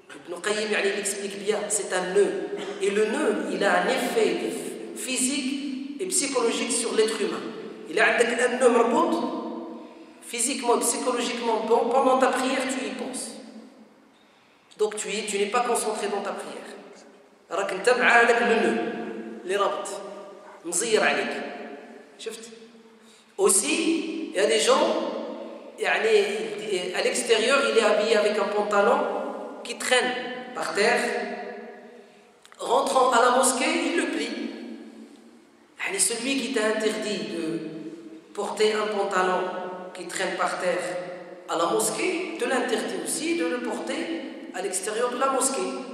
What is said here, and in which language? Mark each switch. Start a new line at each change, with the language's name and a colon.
French: Ibn Qayyim il explique bien, c'est un nœud. Et le nœud, il a un effet physique et psychologique sur l'être humain. Il a un nœud marbout, physiquement, psychologiquement, pendant ta prière, tu y penses. Donc tu n'es pas concentré dans ta prière.
Arabic: راك انت مع هذاك
French: le nœud
Arabic: اللي رابط مزير عليك.
French: شفت؟ Aussi, il y a des gens, à l'extérieur, il est habillé avec un pantalon qui traîne par terre. Rentrant à la mosquée, il le plie. Celui qui t'a interdit de porter un pantalon qui traîne par terre à la mosquée, te l'interdit aussi de le porter à l'extérieur de la mosquée.